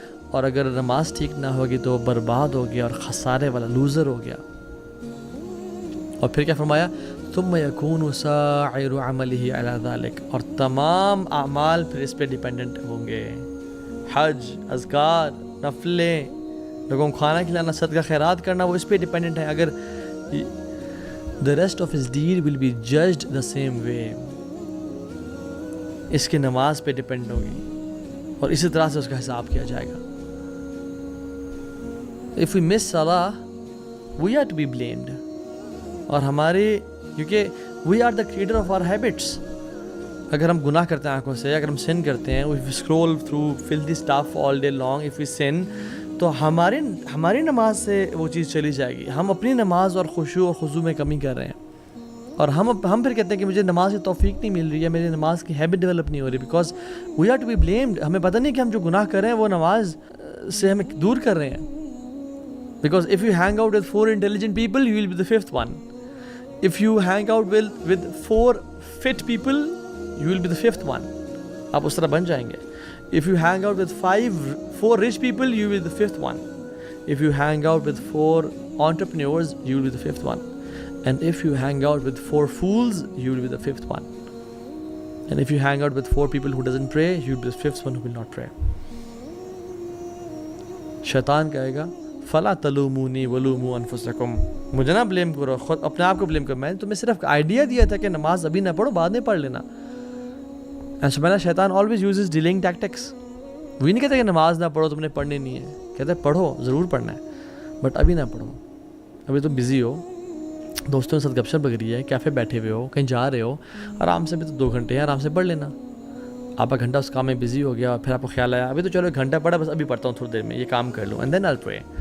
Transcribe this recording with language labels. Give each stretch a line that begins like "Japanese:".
Urdu: اور اگر نماز ٹھیک نہ ہوگی تو برباد ہو گیا اور خسارے والا لوزر ہو گیا. اور پھر کیا فرمایا؟
Arabic: ثم یکون سائر عملہ علی ذلک،
Urdu: اور تمام اعمال پھر اس پہ ڈیپینڈنٹ ہوں گے. حج، اذکار، نفلیں، لوگوں کو کھانا کھلانا، صدقہ خیرات کرنا، وہ اس پہ ڈیپینڈنٹ ہے.
English: اگر the rest of his deed will be judged the same way.
Urdu: اس کی نماز پہ ڈیپینڈ ہوگی اور اسی طرح سے اس کا حساب کیا جائے گا.
English: If we miss salah, we are to be blamed.
Urdu: اور ہماری، کیونکہ
English: we are the creator of our habits.
Urdu: اگر ہم گناہ کرتے ہیں آنکھوں سے، اگر ہم sin کرتے ہیں،
English: if we scroll through filthy stuff all day
Urdu: long,
English: if we sin،
Urdu: تو ہماری نماز سے وہ چیز چلی جائے گی. ہم اپنی نماز اور خشوع اور خضوع میں کمی کر رہے ہیں، اور ہم پھر کہتے ہیں کہ مجھے نماز کی توفیق نہیں مل رہی ہے، میری نماز کی ہیبٹ ڈیولپ نہیں ہو رہی،
English: Because we are to be blamed.
Urdu: ہمیں پتہ نہیں کہ ہم جو گناہ کر رہے ہیں وہ نماز سے ہمیں دور کر رہے ہیں.
English: Because if you hang out with 4 intelligent people, you will be the 5th one. If you hang out with 4 fit people, you will be the 5th one.
Urdu: آپ اس طرح بن جائیں گے.
English: If you hang out with 4 rich people, you will be the 5th one. If you hang out with 4 entrepreneurs, you will be the 5th one. And if you hang out with 4 fools, you will be the 5th one. And if you hang out with 4 people who doesn't pray, you will be the 5th one who will not pray.
Urdu: شیطان کہے گا
Arabic: فلا تلومونی ولوموا انفسکم،
Urdu: مجھے نہ blame کرو، خود اپنے آپ کو بلیم کرو، میں نے تمہیں صرف آئیڈیا دیا تھا کہ نماز ابھی نہ پڑھو، بعد میں پڑھ لینا.
English: سبحانہ، شیطان always uses delaying tactics.
Urdu: وہی نہیں کہتا کہ نماز نہ پڑھو، تم نے پڑھنی نہیں ہے، کہتا ہے پڑھو، ضرور پڑھنا ہے، بٹ ابھی نہ پڑھو، ابھی تو بزی ہو، دوستوں کے ساتھ گپ شپ لگ رہی ہے، کیفے بیٹھے ہوئے ہو، کہیں جا رہے ہو، آرام سے، بھی تو 2 گھنٹے ہیں، آرام سے پڑھ لینا. آپ کا گھنٹہ اس کام میں بزی ہو گیا، پھر آپ کو خیال آیا ابھی تو چلو 1 گھنٹہ پڑھا، بس ابھی پڑھتا ہوں تھوڑی دیر میں، یہ کام کر لوں،
English: And then I will pray.